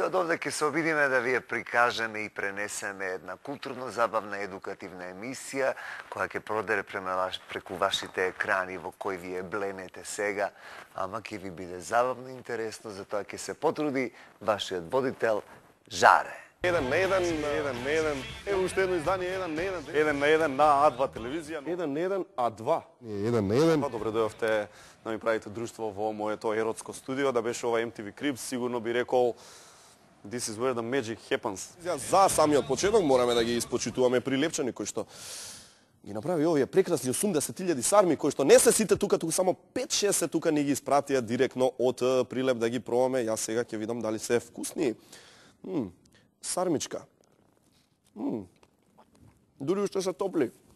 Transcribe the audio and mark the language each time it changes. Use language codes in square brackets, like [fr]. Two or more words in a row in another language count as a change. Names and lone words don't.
[mk] Од овде ќе се обидиме да ви ја прикажеме и пренесеме една културно-забавна едукативна емисија која ќе продере преку вашите екрани во кои вие бленете сега, ама ќе ви биде забавно и интересно, затоа ќе се потруди вашиот водител Жаре. 1 на 1, Ево уште едно издание 1 на 1. 1 на 1 на А2 телевизија. 1 на 1 А2. 1 на 1. Добре дојавте да ми правите друштво во моето еротско студио, да беше ова MTV Cribs, сигурно би рекол [en] This is where the magic happens. [mk] За самиот почеток мораме да ги испочитуваме Прилепчани кои што ги направи овие прекрасни 80.000 сарми кои што не се сите тука, туку само 5-6 се тука ни ги испратија директно од Прилеп да ги пробаме. Јас сега ќе видам дали се вкусни. Сармичка. Дури уште се топли.